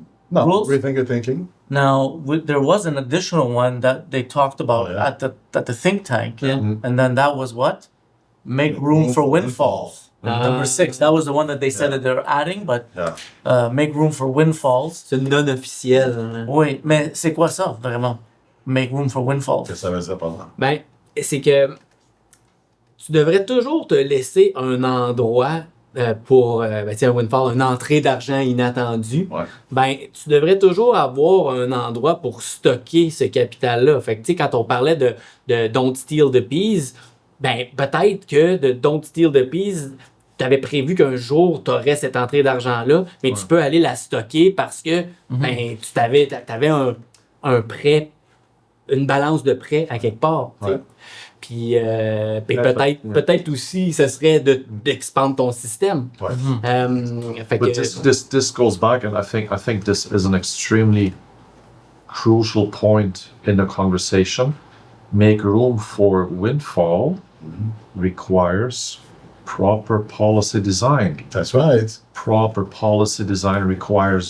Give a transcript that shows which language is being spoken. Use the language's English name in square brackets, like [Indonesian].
[English] No, rules? rethink your thinking. Now, there was an additional one that they talked about Oh, yeah. at the think tank. Yeah. And then that was what? Make room for windfalls. Number 6. That was the one that they said that they're adding, but Yeah. make room for windfalls. [French] C'est une non officielle. Hein. Oui, mais c'est quoi ça, vraiment? [English] Make room for windfalls. [French] Qu'est-ce que ça veut dire par là? Ben, c'est que tu devrais toujours te laisser un endroit pour un windfall, une entrée d'argent inattendue. Ouais. Ben, tu devrais toujours avoir un endroit pour stocker ce capital-là. Fait que, tu sais, quand on parlait de Don't Steal the Peas, ben, peut-être que de Don't Steal the Peas, tu avais prévu qu'un jour, tu aurais cette entrée d'argent-là, mais tu peux aller la stocker parce que ben, tu avais un prêt, une balance de prêt à quelque part. tu sais. Ouais. Puis peut-être aussi, ce serait d'expandre ton système. Ouais. Fait [English] But [French] que, [English] this goes back, and I think this is an extremely crucial point in the conversation. Make room for windfall requires proper policy design. That's right. Proper policy design requires